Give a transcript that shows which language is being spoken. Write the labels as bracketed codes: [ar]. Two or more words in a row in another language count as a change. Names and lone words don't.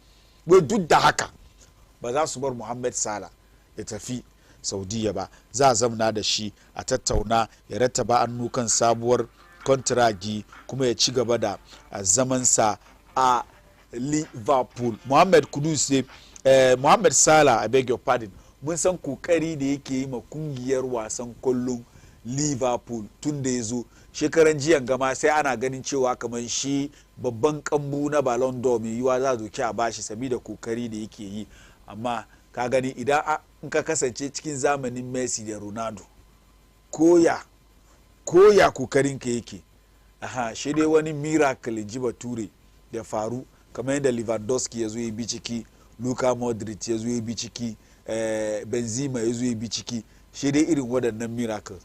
[ha] Wai duk da haka ba za su bar Mohamed Salah ya tafi Saudiya ba, za a zamna da shi a tattauna ya rattaba hannu kan sabuwar kontragi kuma ya ci gaba da zamansa a Liverpool. Mohamed Kudus ne Mohamed Salah, [en] I beg your pardon, [ha] mun san kokari da yake yi ma kungiyar wasan kwallon Liverpool tun da ya zo shekaran jiyan gama sai ana ganin cewa kamar shi babban kambu na Ballon d'Or mai yiwa za doki a bashi saboda kokari da yake yi, amma ka gani idan in ka kasance cikin zamanin Messi da Ronaldo koya kokarin ka yake shi dai wani miracle ji bature da faru kamar yadda Lewandowski ya zo ya bi ciki, Luka Modric ya zo ya bi ciki, Benzema ya zo ya bi ciki, shi dai irin waɗannan miracles.